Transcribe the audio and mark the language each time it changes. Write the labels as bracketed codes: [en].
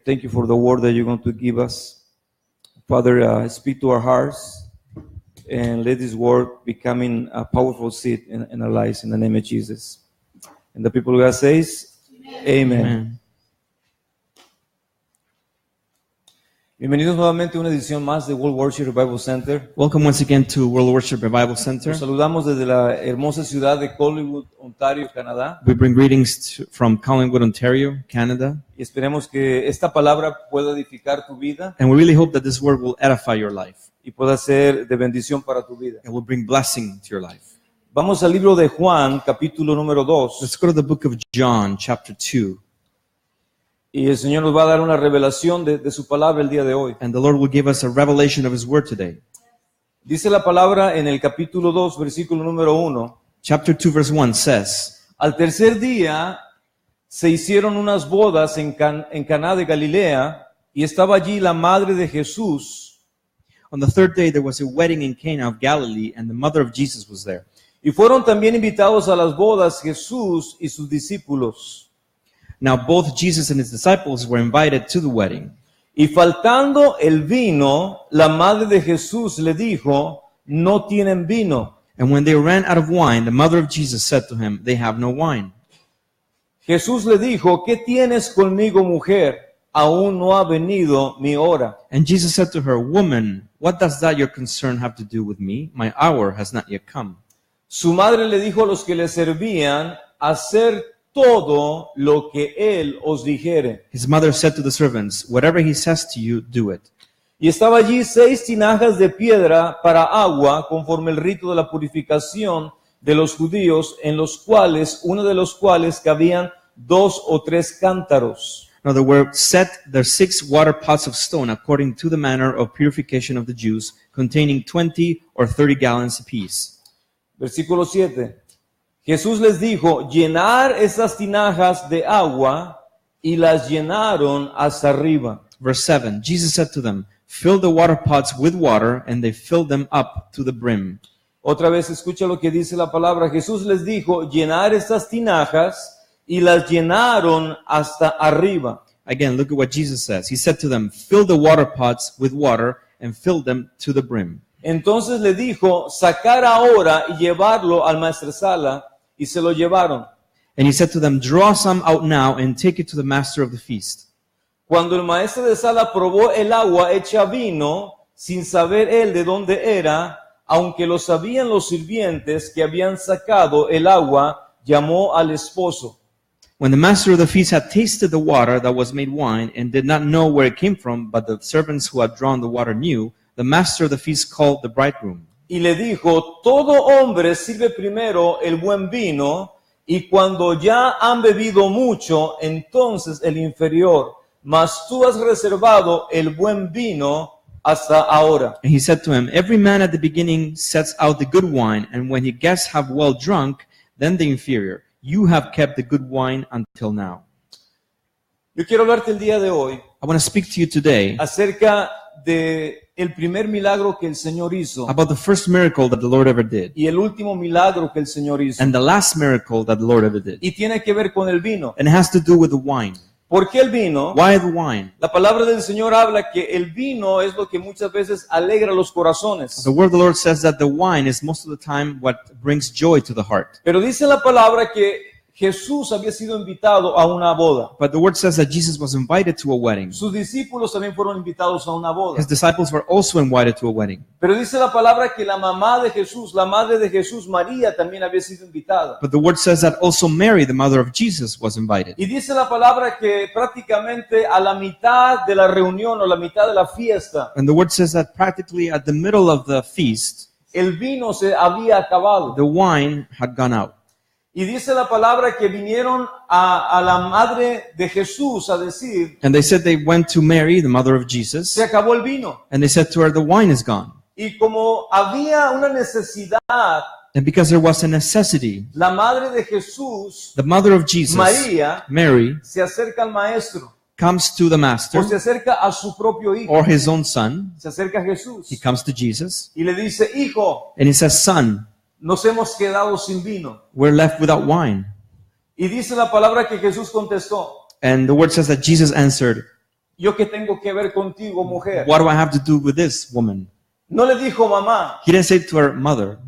[en] Thank you for the word that you're going to give us. Father, speak to our hearts and let this word becoming a powerful seed in our lives in the name of Jesus. And the people of God says, Amen. Amen. [es] Bienvenidos nuevamente a una edición más de World Worship Revival Center. [en] Welcome once again to World Worship Revival Center. [es] Los saludamos desde la hermosa ciudad de Collingwood, Ontario, Canadá. [en] We bring greetings from Collingwood, Ontario, Canada. [es] Y esperemos que esta palabra pueda edificar tu vida. [en] And we really hope that this word will edify your life. [es] Y pueda ser de bendición para tu vida. [en] It will bring blessing to your life. [es] Vamos al libro de Juan, capítulo número 2. [en] Let's go to the book of John, chapter 2. [es] Y el Señor nos va a dar una revelación de su palabra el día de hoy. [en] And the Lord will give us a revelation of His word today. [es] Dice la palabra en el capítulo 2, versículo número 1. [en] Chapter 2, verse 1 says, [es] Al tercer día se hicieron unas bodas en Caná de Galilea y estaba allí la madre de Jesús. [en] On the third day there was a wedding in Cana of Galilee, and the mother of Jesus was there. [es] Y fueron también invitados a las bodas Jesús y sus discípulos. [en] Now both Jesus and his disciples were invited to the wedding. [es] Y faltando el vino, la madre de Jesús le dijo, no tienen vino. [en] And when they ran out of wine, the mother of Jesus said to him, they have no wine. [es] Jesús le dijo, ¿qué tienes conmigo, mujer? Aún no ha venido mi hora. [en] And Jesus said to her, woman, what does that your concern have to do with me? My hour has not yet come. [es] Su madre le dijo a los que le servían, hacer todo lo que él os dijere. [en] His mother said to the servants, whatever he says to you, do it. [es] Y estaba allí 6 tinajas de piedra para agua, conforme el rito de la purificación de los judíos, en los cuales, uno de los cuales cabían 2 o 3 cántaros. [en] Now there were set there 6 water pots of stone, according to the manner of purification of the Jews, containing 20 or 30 gallons apiece. [es] Versículo 7. Jesús les dijo, llenar esas tinajas de agua, y las llenaron hasta arriba. [en] Verse 7, Jesus said to them, fill the water pots with water, and they filled them up to the brim. [es] Otra vez escucha lo que dice la palabra. Jesús les dijo, llenar estas tinajas, y las llenaron hasta arriba. [en] Again, look at what Jesus says. He said to them, fill the water pots with water, and fill them to the brim. [es] Entonces le dijo, sacar ahora y llevarlo al maestresala, y se lo llevaron. [en] And he said to them, draw some out now and take it to the master of the feast. [es] Cuando el maestro de sala probó el agua hecha vino, sin saber él de dónde era, aunque lo sabían los sirvientes que habían sacado el agua, llamó al esposo. [en] When the master of the feast had tasted the water that was made wine and did not know where it came from, but the servants who had drawn the water knew, the master of the feast called the bridegroom. [es] Y le dijo, todo hombre sirve primero el buen vino, y cuando ya han bebido mucho, entonces el inferior. Mas tú has reservado el buen vino hasta ahora. [en] And he said to him, every man at the beginning sets out the good wine, and when his guests have well drunk, then the inferior. You have kept the good wine until now. [es] Yo quiero hablarte el día de hoy [en] I want to speak to you today [es] acerca de el primer milagro que el Señor hizo [en] about the first miracle that the Lord ever did [es] y el último milagro que el Señor hizo. [en] and the last miracle that the Lord ever did. [es] Y tiene que ver con el vino. [en] And it has to do with the wine. [es] ¿Por qué el vino? [en] Why the wine? [es] La palabra del Señor habla que el vino es lo que muchas veces alegra los corazones. [en] The word of the Lord says that the wine is most of the time what brings joy to the heart. [es] Pero dice la palabra que Jesús había sido invitado a una boda. [en] But the word says that Jesus was invited to a wedding. [es] Sus discípulos también fueron invitados a una boda. [en] His disciples were also invited to a wedding. [es] Pero dice la palabra que la mamá de Jesús, la madre de Jesús, María, también había sido invitada. [en] But the word says that also Mary, the mother of Jesus, was invited. [es] Y dice la palabra que prácticamente a la mitad de la reunión o la mitad de la fiesta, [en] And the word says that practically at the middle of the feast, [es] el vino se había acabado. [en] the wine had gone out. [es] Y dice la palabra que vinieron a la madre de Jesús a decir, [en] And they said they went to Mary, the mother of Jesus, [es] se acabó el vino. [en] and they said to her, the wine is gone. [es] Y como había una necesidad, [en] And because there was a necessity, [es] la madre de Jesús, [en] the mother of Jesus, [es] María, [en] Mary, [es] se acerca al maestro, [en] comes to the master [es] o se acerca a su propio hijo, [en] or his own son. [es] se acerca a Jesús [en] He comes to Jesus [es] y le dice, hijo, [en] and he says, son, [es] nos hemos quedado sin vino. [en] we're left without wine. [es] Y dice la palabra que Jesús contestó, [en] And the word says that Jesus answered, [es] ¿Yo qué tengo que ver contigo, mujer? [en] what do I have to do with this woman? [es] No le dijo mamá, [en] He didn't say to her mother.